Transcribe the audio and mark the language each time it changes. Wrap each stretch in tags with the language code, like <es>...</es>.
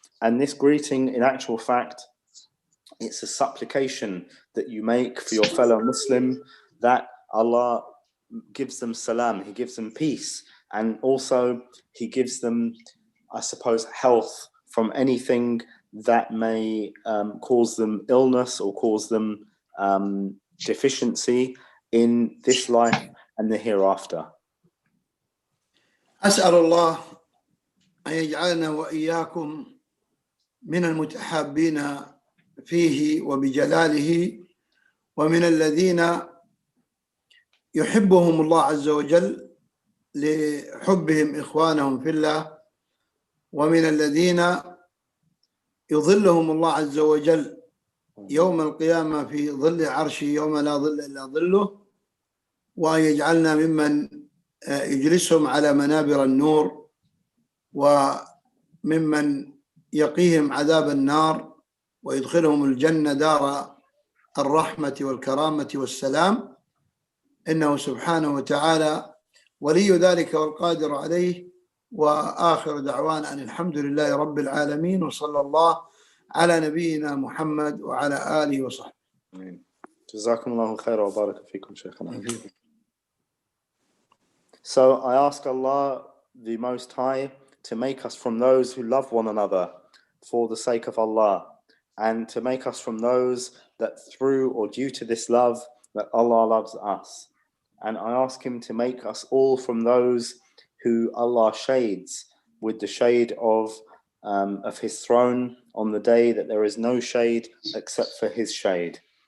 <en>And this greeting, in actual fact, it's a supplication that you make for your fellow Muslim, that Allah gives them salam, he gives them peace, and also he gives them, I suppose, health from anything that may cause them illness or cause them deficiency in this life and the hereafter.</en> <ar>أسأل الله أن يجعلنا وإياكم من المتحابين فيه وبجلاله، ومن الذين يحبهم الله عز وجل لحبهم إخوانهم في الله، ومن الذين يظلهم الله عز وجل يوم القيامة في ظل عرشه يوم لا ظل إلا ظله، وأن يجعلنا ممن يجلسهم على منابر النور، وممن يقيهم عذاب النار ويدخلهم الجنة دار الرحمة والكرامة والسلام، إنه سبحانه وتعالى ولي ذلك والقادر عليه. وآخر دعوانا أن الحمد لله رب العالمين، وصلى الله على نبينا محمد وعلى آله وصحبه. جزاكم الله خيرا وبارك فيكم شيخنا.</ar> <en>So I ask Allah the Most High to make us from those who love one another for the sake of Allah, and to make us from those that through or due to this love that Allah loves us. And I ask him to make us all from those who Allah shades with the shade of his throne on the day that there is no shade except for his shade.</en>